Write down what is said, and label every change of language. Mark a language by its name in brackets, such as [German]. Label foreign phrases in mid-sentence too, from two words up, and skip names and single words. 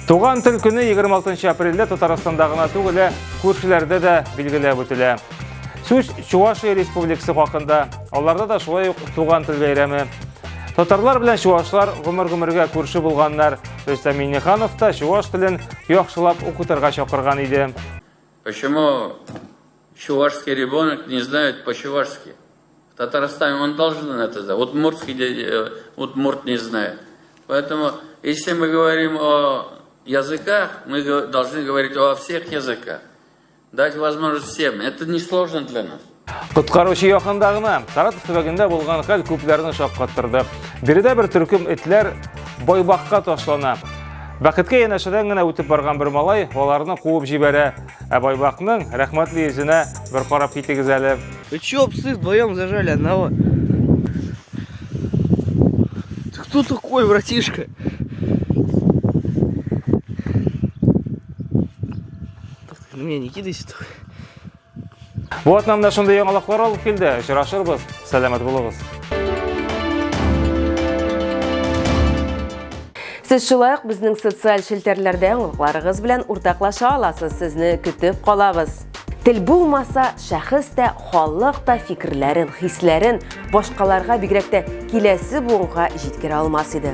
[Tatar] Туган тел көне 26 апрельдә Татарстанда гына түгел, күршеләрдә дә билгеләп үтелә. Сүз Чувашия Республикасы хакында, аларда да шулай ук туган тел бәйрәме. Татарлар белән чувашлар гомер-гомергә күрше булганнар. Рөстәм Миңнеханов та чуваш телен яхшылап укытырга чакырган иде. [Russian] Почему чувашский ребенок не знает по-чувашски? В Татарстане он должен это знать. Удмурт не знает. Поэтому, если мы говорим о языках, мы должны говорить о всех языках. Дать возможность всем. Это несложно для нас. [Tatar] Коткаручы якында гына Саратов төбәгендә булган хәл күпләрне шаккаттырды. Биредә бер төркем этләр байбакка ташлана. Бәхеткә янәшәдән генә үтеп барган бер малай аларны куып җибәрә. Ә байбакның рәхмәтле йөзенә бер карап китегез әле. [Russian] Вы чё, псы, вдвоем зажали одного? Ты кто такой, братишка? На меня не кидайся только. [Tatar] Вот нам да шундай яңалыклар алып килде. Очрашырбыз. Сәламәт булыгыз. Сез шулай ук безнең социаль челтәрләрдә яңалыкларыгыз белән уртаклаша аласыз. Сезне көтеп калабыз. Тел булмаса, шәхес тә, халык та фикерләрен, хисләрен башкаларга бигрәк тә киләсе буынга җиткерә алмас иде.